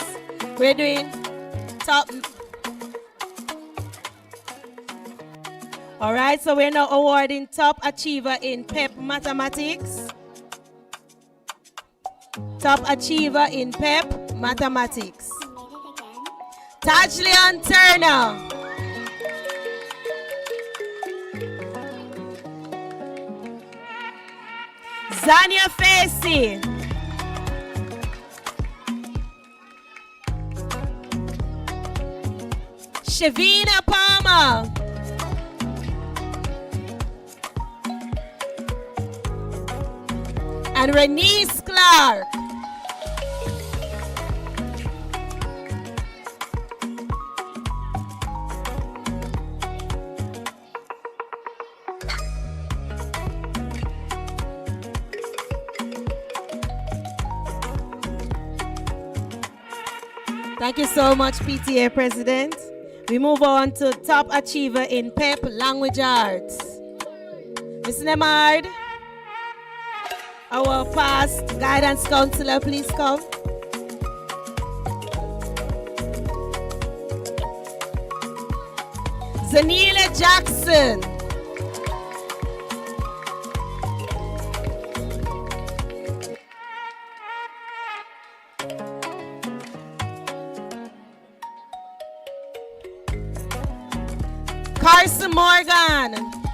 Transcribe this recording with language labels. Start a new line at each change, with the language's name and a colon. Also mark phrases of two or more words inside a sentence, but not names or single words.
English: We're doing top. All right, so we're now awarding top achiever in PEP Mathematics. Top achiever in PEP Mathematics. Tajlian Turner. Zania Facey. Shavina Palmer. And Renice Clark. Thank you so much, PTA President. We move on to top achiever in PEP Language Arts. Ms. Nemard, our past guidance counselor, please come. Zanila Jackson. Carson Morgan.